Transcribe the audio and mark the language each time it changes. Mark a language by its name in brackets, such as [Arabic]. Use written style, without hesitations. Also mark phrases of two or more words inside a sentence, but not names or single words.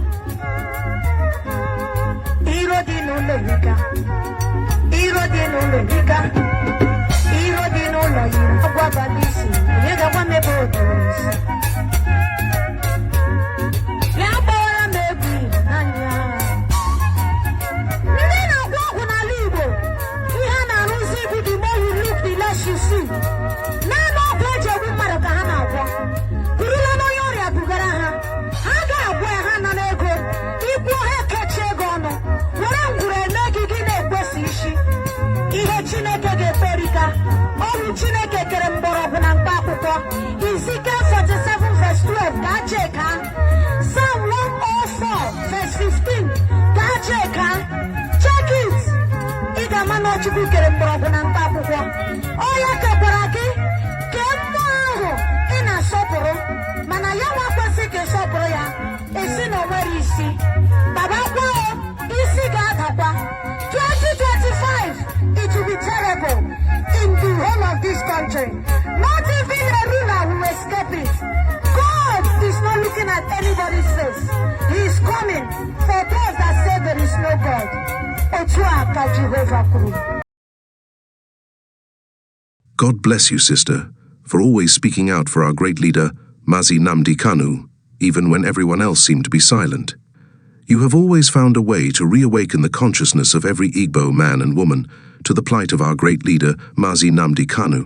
[Igbo] Iro dị n'ụlọ erika, iro dị n'ụlọ erika, iro dị n'ụlọ yiri agwa abalị isi. Onye ga-agwa m ebe otu isi? Ya gbawara m egwu ịhụnanya. Ndị na-agwọ ọgwụ n'ala Igbo, ihe a na-arụzi bụ [English] the more you look, the less you see. [Igbo] Naanị ọgwụ eji egbu mmadụ ka ha na-agwọ. Burula n'onye ọrịa bugara ha, ha ga-agwọ ya, ha na n'ego. Ikwu ha ekechie ego ọnụ, were ngwuru eme gị gị na-ekwesị isi. Ihe Chineke ga-ekperika, ọrụ Chineke kere mgbọrọgwụ na mkpa akwụkwọ. Ezekiel 47 verse 12 ka a cheka. Psalm 104 verse 15 ka a cheka. [English] Check it. [Igbo] Ị ga-ama na Chukwu kere mgbọrọgwụ na mkpa akwụkwọ. Ọ ya kekwara gị kee mmụọ ahụ ị na-asọpụrụ, mana ya nwa kwesị ka ịsọpụrụ ya. Esi na o nwere isi. Babakwa isi ga-adakwa. [English] 2025, it will be terrible in the whole of this country. Not even a ruler will escape it. God is not looking at anybody's face. He is coming for those that say there is no God. [Igbo] Otu a ka Jehova kwuru. [English] God bless you, sister, for always speaking out for our great leader, Mazi Nnamdi Kanu, even when everyone else seemed to be silent. You have always found a way to reawaken the consciousness of every Igbo man and woman to the plight of our great leader, Mazi Nnamdi Kanu.